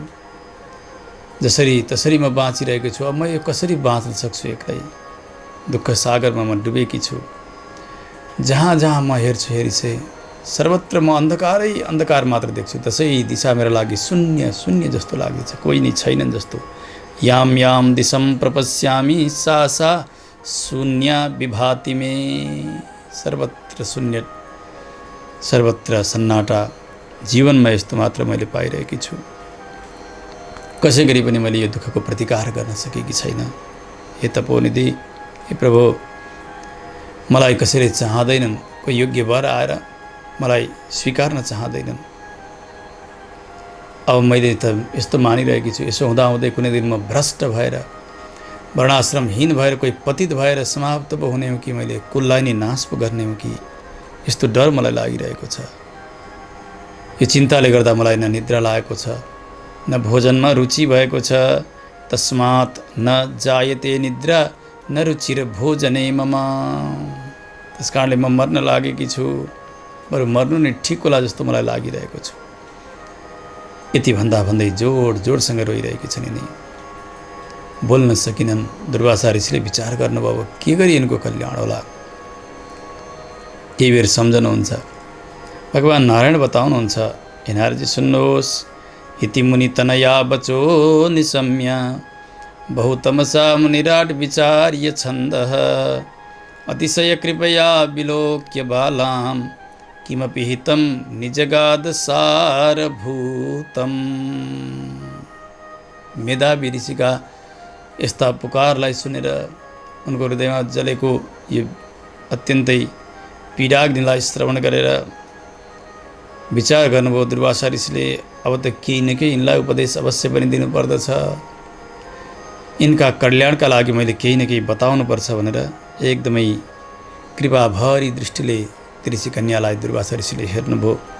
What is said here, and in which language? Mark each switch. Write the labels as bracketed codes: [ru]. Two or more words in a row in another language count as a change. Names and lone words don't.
[ne] जसरी तसरी म बाँचिरहेको छु। अब म यो कसरी बाँच्न सक्छु एक्लै? दुःख सागरमा म डुबेकी छु। जहाँ जहाँ म हेर्छु हेरिसे सर्वत्र म अन्धकारै अन्धकार मात्र देख्छु। त्यसै दिशा मेरो लागि शून्य शून्य जस्तो लाग्दैछ, कोही नै छैनन् जस्तो। [sa] याम याम दिशम प्रपश्यामि सा सा शून्य विभाति मे। [ne] सर्वत्र शून्य, सर्वत्र सन्नाटा। जीवनमा यस्तो मात्र मैले पाइरहेकी छु। कसै गरी पनि मैले यो दुःखको प्रतिकार गर्न सकेकी छैन। हे तपोनिधि, हे प्रभु, मलाई कसैले चाहँदैनन्। कोही योग्य वर आएर मलाई स्वीकार्न चाहँदैनन्। अब मैले त यस्तो मानिरहेकी छु, यसो हुँदाहुँदै कुनै दिन म भ्रष्ट भएर, वर्णाश्रमहीन भएर, कोही पतित भएर समाप्त पो हुने हो कि मैले कुललाई नै नाश पो गर्ने हो कि, यस्तो डर मलाई लागिरहेको छ। यो चिन्ताले गर्दा मलाई न निद्रा लागेको छ, न भोजनमा रुचि भएको छ, [sa] तस्मात् न जायते निद्रा न रुचिर भोजने मम। [ne] त्यस कारणले म मर्न लागेकी छु, बरु मर्नु नै ठिक होला जस्तो मलाई लागिरहेको छ। यति भन्दा भन्दै जोडसँग रोइरहेकी छन् यिनी। बोल्न सकिनन्। दुर्वासा ऋषिले विचार गर्नुभयो, के गरी यिनको कल्याण होला। केही बेर सम्झनुहुन्छ। भगवान् नारायण बताउनुहुन्छ, हे नारदजी सुन्नुहोस्, [sa] इति मुनि तनया बचो निशम्य बहुतमसा मुनिराट विचार्य छन्दः अतिशय कृपया विलोक्य बालां किमपि हितं निजगाद सारभूतम्। [ne] मेधावी ऋषिका यस्ता पुकारलाई सुनेर उनको हृदयमा जलेको यो अत्यन्तै पीडाग्निलाई श्रवण गरेर विचार गर्नुभयो दुर्वासा ऋषिले, अब त केही न केही यिनलाई उपदेश अवश्य पनि दिनुपर्दछ, यिनका कल्याणका लागि मैले केही न केही बताउनुपर्छ भनेर एकदमै कृपाभरी दृष्टिले ऋषि कन्यालाई दुर्वासा ऋषिले हेर्नुभयो।